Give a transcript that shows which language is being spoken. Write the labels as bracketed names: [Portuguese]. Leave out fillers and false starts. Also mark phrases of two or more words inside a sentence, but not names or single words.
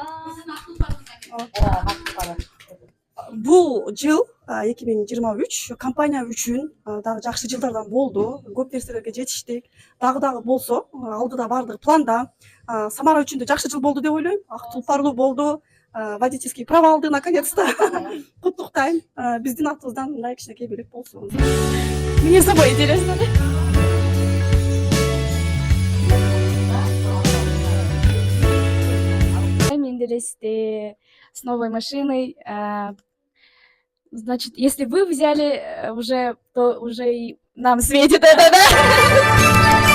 [Kyrgyz] Бул жыл 2023 компания үчүн дагы жакшы жылдардан болду. Көп нерселерге жетиштик. Дагы болсо, алдыда бардыгы планда. Самара үчүн да жакшы жыл болду деп ойлойм. Ак тулпарлуу болду. [Russian] Водительский права [Kyrgyz] алды наконец-то. Куттуктайм. Биздин атыбыздан мындай кичинекей белек болсун. [Russian] Мне с тобой интересно. Менделесте с новой машиной. Значит, если вы взяли уже, то уже и нам светит это, да?